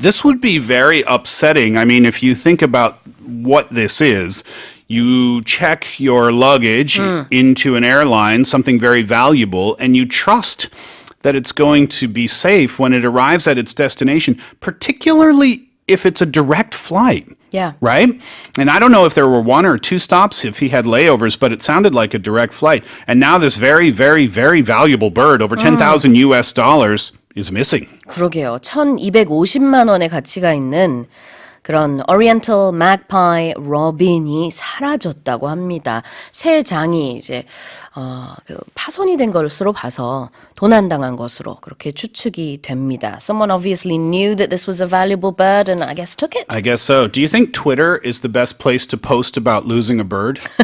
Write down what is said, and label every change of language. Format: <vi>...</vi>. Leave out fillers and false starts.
<en>This would be very upsetting. I mean, if you think about what this is, you check your luggage into an airline, something very valuable, and you trust that it's going to be safe when it arrives at its destination, particularly if it's a direct flight. Yeah. Right? And I don't know if there were 1 or 2 stops, if he had layovers, but it sounded like a direct flight. And now this very, very, very valuable bird, over $10,000 is missing.</en> <ko>그러게요. 1,250만 원의 가치가 있는 그런 Oriental Magpie Robin이 사라졌다고 합니다. 새 장이 이제 그 파손이 된 것으로 봐서 도난당한 것으로 그렇게 추측이 됩니다.</ko> <en>Someone obviously knew that this was a valuable bird and I guess took it. I guess so. Do you think Twitter is the best place to post about losing a bird?</en>